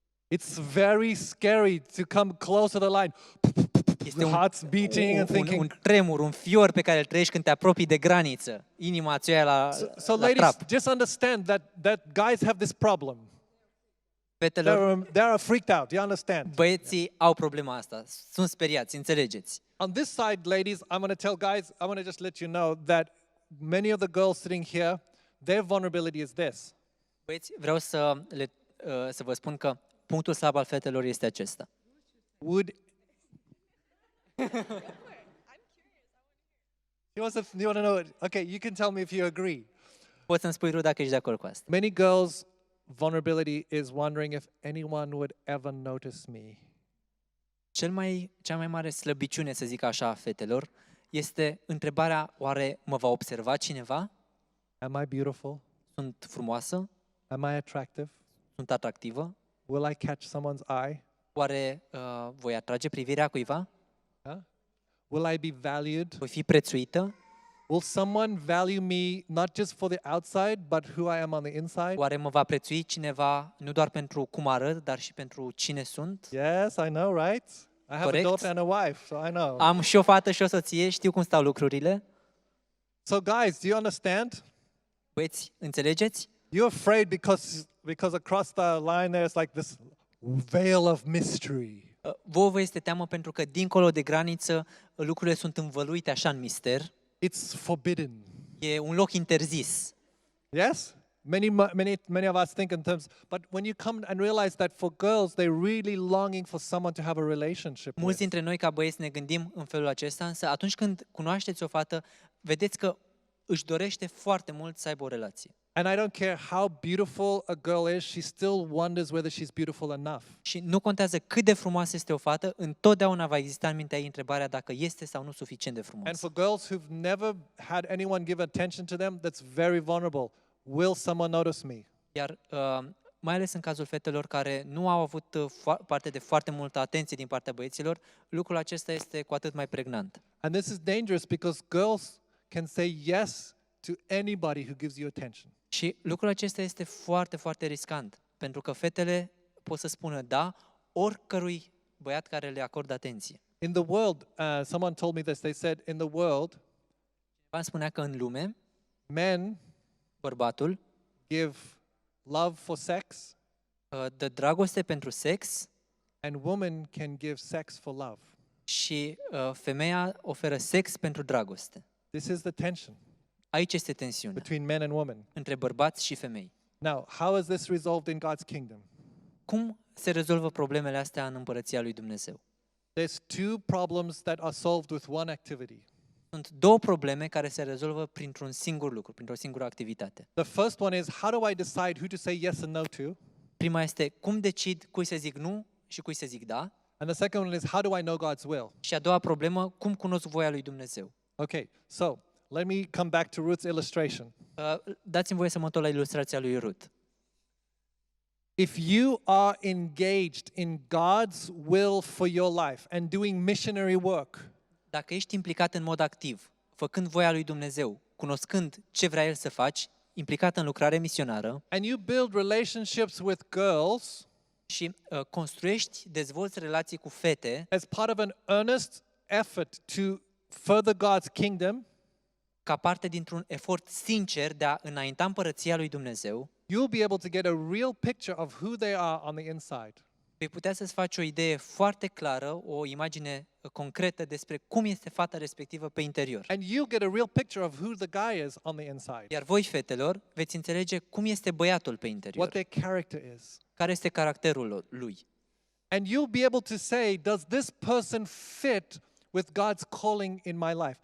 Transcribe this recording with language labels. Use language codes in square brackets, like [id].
[en] It's very scary to come close to the line. [ro] Este [en] Hearts beating and [ro] un [en] thinking. [ro] tremur, un fior pe care îl trăiești când te apropii de graniță. Inima ți-o ia la [en] Ladies, [ro] trap. [en] just understand that guys have this problem. [ro] Fetelor, [en] They are freaked out. You understand? [ro] băieții au problema asta. Sunt speriați, înțelegeți. [en] On this side, ladies, I'm going to tell guys, I want to just let you know that many of the girls sitting here, their vulnerability is this. [ro] Băieți, vreau să vă spun că punctul slab al fetelor este acesta. [en] You want to know? Okay, you can tell me if you agree. [ro] Poți să-mi spui, Ruth, dacă ești de acord cu asta. [en] Many girls' vulnerability is wondering if anyone would ever notice me. [ro] Cea mai mare slăbiciune, să zic așa, a fetelor, este întrebarea, oare mă va observa cineva? [en] Am I beautiful? [ro] Sunt frumoasă? [en] Am I attractive? [ro] Sunt atractivă? [en] Will I catch someone's eye? [ro] Oare voi atrage privirea cuiva? [en] Will I be valued? [ro] Voi fi prețuită? [en] Will someone value me not just for the outside, but who I am on the inside? [ro] Oare mă va prețui cineva nu doar pentru cum arăt, dar și pentru cine sunt? [en] Yes, I know, right? I have Correct. a daughter and a wife, so I know. [ro] Am și o fată și o soție, știu cum stau lucrurile. [en] So guys, do you understand? [ro] Băieți, înțelegeți? [en] You're afraid because across the line there's like this veil of mystery. [ro] Vouă vă este teamă pentru că dincolo de graniță lucrurile sunt învăluite așa în mister. [en] It's forbidden. [ro] E un loc interzis. [en] Yes? many of us think in terms, but when you come and realize that for girls, they're really longing for someone to have a relationship [ro] Mulți [en] with. [ro] dintre noi ca băieți ne gândim în felul acesta, însă atunci când cunoașteți o fată, vedeți că își dorește foarte mult să aibă o relație. [en] And I don't care how beautiful a girl is, she still wonders whether she's beautiful enough. [ro] Și nu contează cât de frumoasă este o fată, întotdeauna va exista în mintea ei întrebarea dacă este sau nu suficient de [en] And [ro] frumoasă. [en] for girls who've never had anyone give attention to them, that's very vulnerable. Will someone notice me? [ro] Iar mai ales în cazul fetelor care nu au avut parte de foarte multă atenție din partea băieților, lucrul acesta este cu atât mai pregnant. [en] And this is dangerous because girls can say yes to anybody who gives you attention. [ro] Și lucrul acesta este foarte, foarte riscant, pentru că fetele pot să spună da oricărui băiat care le acordă atenție. [en] In the world, someone told me this, they said, in the world, [ro] V-am spunea că în lume, [en] men [ro] bărbatul [en] give love for sex, [ro] dă dragoste pentru sex [en] and women can give sex for love. [ro] și femeia oferă sex pentru dragoste. [en] This is the tension [ro] Aici este tensiunea [en] between men and women. [ro] între bărbați și femei. [en] Now, how is this resolved in God's kingdom? [ro] Cum se rezolvă problemele astea în împărăția lui Dumnezeu? [en] There's two problems that are solved with one activity. [ro] Sunt două probleme care se rezolvă printr-un singur lucru, printr-o singură activitate. [en] The first one is, how do I decide who to say yes and no to? [ro] Prima este cum decid cui să zic nu și cui să zic da. [en] And the second one is, how do I know God's will? [ro] Și a doua problemă, cum cunosc voia lui Dumnezeu. [en] Okay, so let me come back to Ruth's illustration. [ro] Dați-mi voie să mă întorc la ilustrația lui Ruth. [en] If you are engaged in God's will for your life and doing missionary work, [ro] Dacă ești implicat în mod activ, făcând voia lui Dumnezeu, cunoscând ce vrea El să faci, implicat în lucrare misionară [en] and you build relationships with girls [ro] și construiești, dezvolți relații cu fete [en] as part of an earnest effort to further God's kingdom, [ro] ca parte dintr-un efort sincer de a înainta împărăția lui Dumnezeu, [en] you'll be able to get a real picture of who they are on the inside. [ro] vei putea să-ți faci o idee foarte clară, o imagine concretă despre cum este fata respectivă pe interior. [en] And you get a real picture of who the guy is on the inside, [ro] Iar voi, fetelor, veți înțelege cum este băiatul pe [en] what [ro] interior, [en] their character is. [ro] care este caracterul lui. [en] And you'll be able to say, does this person fit with God's calling in my life?